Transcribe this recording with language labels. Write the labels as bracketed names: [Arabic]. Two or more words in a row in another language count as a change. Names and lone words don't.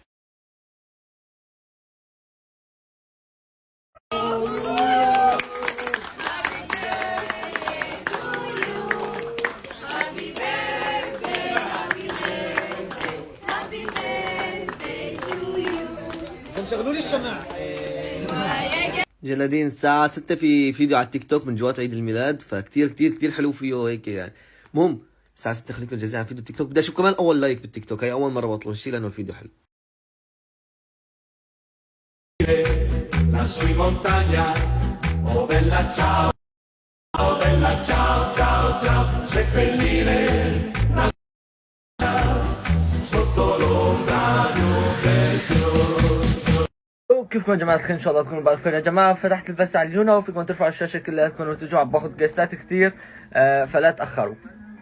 [Arabic] شغلوا لي الشمع. جلادين الساعة 6 في فيديو على التيك توك من جوات عيد الميلاد، فكتير كتير كتير حلو فيه هيك يعني. المهم الساعة 6 خليكم جاهزين على فيديو التيك توك. بدي اشوف كمان اول لايك بالتيك توك، هي اول مرة بطلب الشيء لانه الفيديو حلو. [Italian] Lassù in montagna, oh bella ciao, oh bella ciao, ciao, ciao, seppellire sotto l'ombra di un bel fiore. [Arabic] كيفكم يا جماعة الخير؟ إن شاء الله تكونوا بألف خير. يا جماعة فتحت البث على اليونا وفيكم ترفعوا الشاشة كلها، تكونوا تجوا على باخذ جيستات كثير، فلا تأخروا.